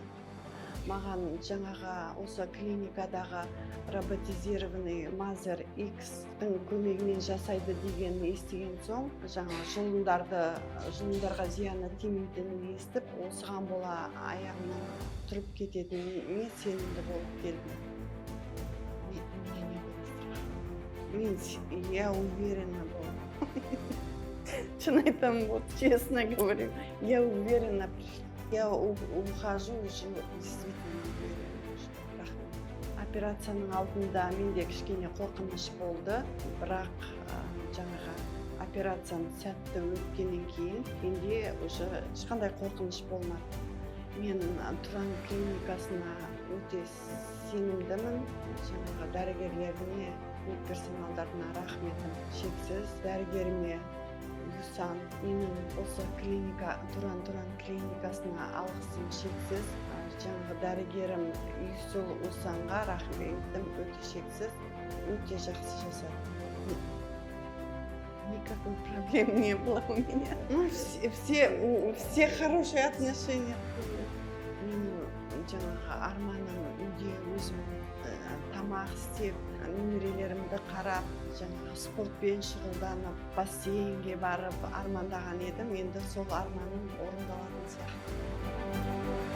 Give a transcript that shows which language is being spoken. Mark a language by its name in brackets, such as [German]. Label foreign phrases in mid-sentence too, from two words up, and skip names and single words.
[Kazakh] Маған жаңағы осы клиникадағы роботизированный Мазер X-тің көмегімен жасайды дегенін естіген соң, жаңа жұлындарға зияны тимейтінін естіп, осыған бола аяғымнан тұрып кететініне сенімді болып келдім. [Russian] Я уверена была. Честно айтамын, вот честно говорю, я уверена пришла. Я ухожу уже действительно уверена. [Kazakh] Операцияның алдында менде кішкене қорқыныш болды, бірақ жаңағы операцияны сәтті өткеннен кейін менде уже ешқандай қорқыныш болмады. Мен Тұран клиникасына өте сенімдімін. Жаңағы дәрігерлеріне, медперсоналдарына рахметім шексіз. Дәрігеріме Юсан, менің осы Тұран клиникасына алғысым шексіз. Жаңағы дәрігерім Юсул Усанға рахметім өте шексіз. Өте жақсы жасады. [Russian] Никакой проблем не было у меня. Все хорошие отношения. [Kazakh] Жаңағы арманым үйде өзім тамақ істеп, немерелерімді қарап, жаңағы спортпен шұғылданып, бассейнге барып армандаған едім. Енді сол арманым орындалатын сияқты.